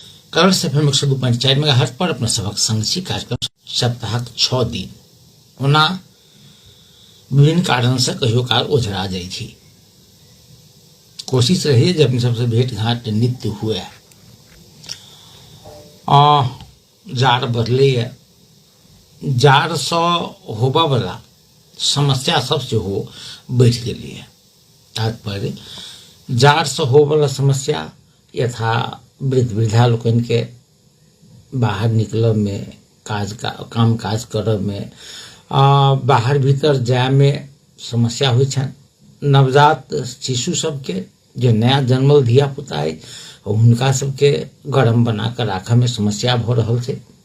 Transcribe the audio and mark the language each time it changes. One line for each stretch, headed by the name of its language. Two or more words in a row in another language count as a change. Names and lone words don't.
Maithili: कलर्स FM 102.4 मेगाहर्ट्ज पर अपना सबक संग छी कार्यक्रम सप्ताहक 6 दिन ओना विभिन्न कारण से कहियो काल ओझरा जाइ छी। कोशिश रही जे अपने सबसे भेंट घाट नित्य हुए। जाड़ बढ़ले है, जाड़ से होबा वाला समस्या सबसे हो बढ़ गई है। तात्पर्य जाड़ से हो वाला समस्या यथा वृद्ध वृद्धा लोकन के बाहर निकलब में काम काज करब में बाहर भीतर जाय में समस्या होइ छन। नवजात शिशु सबके जो नया जन्मल धिया पुता है उनका सबके गरम बना कर राखे में समस्या भ रहल छै।